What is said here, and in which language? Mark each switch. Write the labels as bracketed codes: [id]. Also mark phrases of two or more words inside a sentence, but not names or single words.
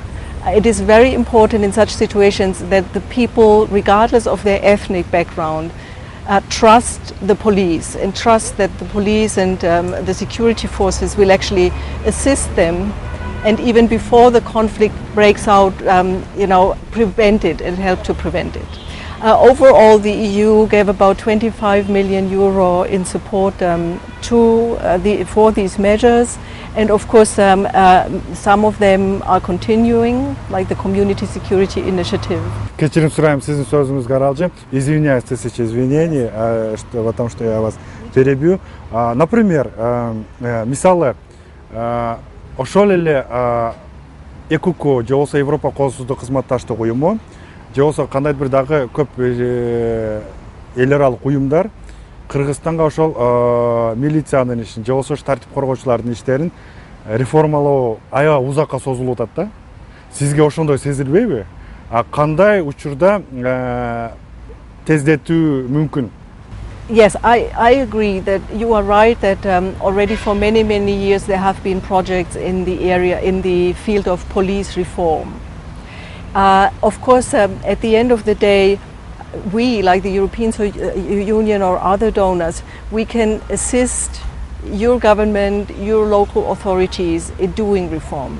[en] It is very important in such situations that the people, regardless of their ethnic background, trust the police and trust that the police and the security forces will actually assist them, and even before the conflict breaks out, prevent it and help to prevent it. Overall, the EU gave about 25 million euro in support for these measures, and of course some of them are continuing, like the Community Security Initiative. [ky] Кечирим сурайм сиздин сөзүңүзгө аралжы. [ru] Извиняюсь, тысячи извинений, потому что я вас перебью. Например, [ky] мисалы, ошол эле ЭКУК же болбосо Европа коопсуздук кызматташтык уюму же болбосо кандайдыр бир дагы көп эл аралык уюмдар Кыргызстанга ошол милициянын ишин же болбосо тартип коргоочулардын иштерин реформалоо аябай узакка созулуп атат да. Сизге ошондой сезилбейби? Кандай учурда тездетүү мүмкүн? [en] Yes, I agree that you are right that already for many years there have been projects in the field of police reform. Of course, at the end of the day, we, like the European Union or other donors, we can assist your government, your local authorities in doing reform.